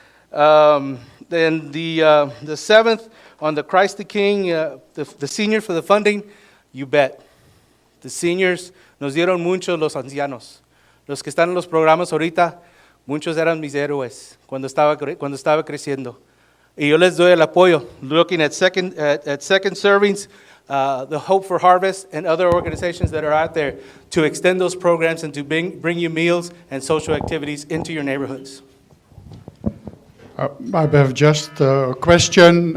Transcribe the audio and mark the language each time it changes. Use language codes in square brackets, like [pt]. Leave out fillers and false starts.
[en] Then the seventh, on the Christ the King, the senior for the funding, you bet. The seniors [es] nos dieron mucho los ancianos. Los que están en los programas ahorita, muchos eran mis héroes cuando estaba creciendo. Y yo les doy el apoyo, [en] looking at second servings, the Hope for Harvest, and other organizations that are out there to extend those programs and to bring you meals and social activities into your neighborhoods. I have just a question.